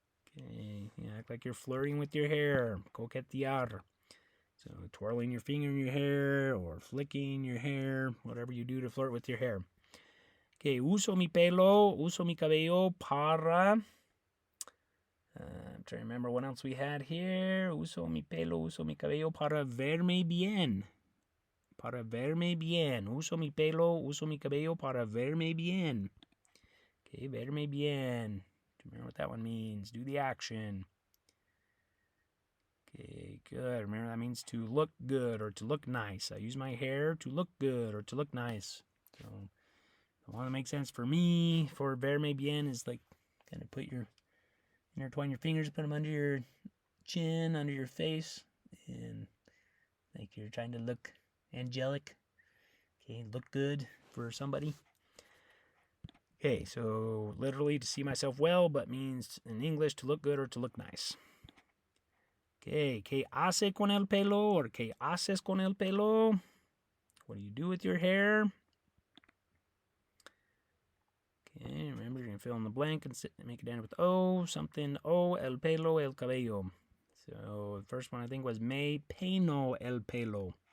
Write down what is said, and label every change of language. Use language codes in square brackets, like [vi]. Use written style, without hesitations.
[en] Okay, yeah, act like you're flirting with your hair. Coquetear. So twirling your finger in your hair or flicking your hair, whatever you do to flirt with your hair. [es] Okay, uso mi pelo, uso mi cabello para... [en] I'm trying to remember what else we had here. [es] Uso mi pelo, uso mi cabello para verme bien. Para verme bien. Uso mi pelo, uso mi cabello para verme bien. Okay, verme bien. [en] Do you remember what that one means? Do the action. Okay, good. Remember that means to look good or to look nice. I use my hair to look good or to look nice. So the one that makes sense for me for verme bien is like kind of intertwine your fingers, put them under your chin, under your face, and like you're trying to look angelic. Okay, look good for somebody. Okay, so literally to see myself well, but means in English to look good or to look nice. [es] Okay, ¿qué hace con el pelo? Or ¿qué haces con el pelo? [en] What do you do with your hair? Okay, remember you're going to fill in the blank and make it end with O. Something O, [es] el pelo, el cabello. [en] So the first one I think was [es] me peino el pelo.